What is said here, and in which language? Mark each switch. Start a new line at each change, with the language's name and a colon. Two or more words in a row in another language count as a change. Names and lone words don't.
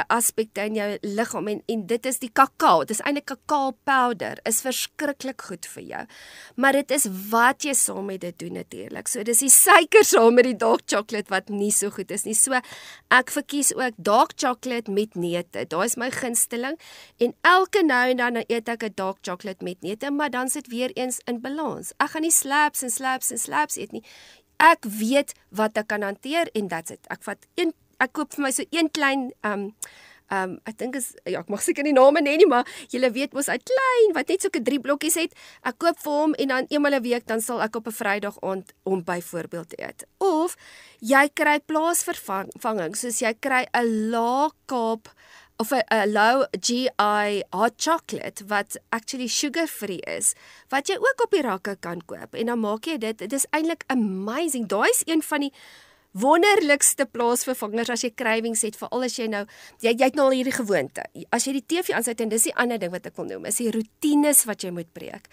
Afrikaans: aspekte in jou liggaam en dit is die kakao, dit is eintlik kakao powder, is verskriklik goed vir jou, maar dit is wat jy saam met dit doen natuurlik, so dis die suiker saam met die
English: dark chocolate
Afrikaans: wat nie so goed is nie, so ek verkies ook
English: dark chocolate
Afrikaans: met neute, daar is my gunsteling en elke nou en dan eet ek 'n
English: dark chocolate
Afrikaans: met neute, maar dan sit weer eens in balans. Ek gaan nie slaps eet nie. Ek weet wat ek kan hanteer en
English: that's it.
Afrikaans: Ek koop vir my so een klein ek dink is ek mag seker nie name nie, maar julle weet mos hy klein wat net so 3 blokkies het. Ek koop vir hom en dan eenmal 'n week dan sal ek op 'n Vrydag aand hom byvoorbeeld eet. Of jy kry plaasvervanging, soos jy kry 'n lae kaap of 'n
English: low GI hot chocolate
Afrikaans: wat
English: actually sugar-free
Afrikaans: is, wat jy ook op die rakke kan koop. En dan maak jy dit is eintlik amazing. Daai is een van die wonderlikste plaasvervangers as jy cravings het, veral as jy nou, jy het nou al hierdie gewoonte. As jy die TV aansit, en dis die ander ding wat ek wil noem, is die routines wat jy moet breek.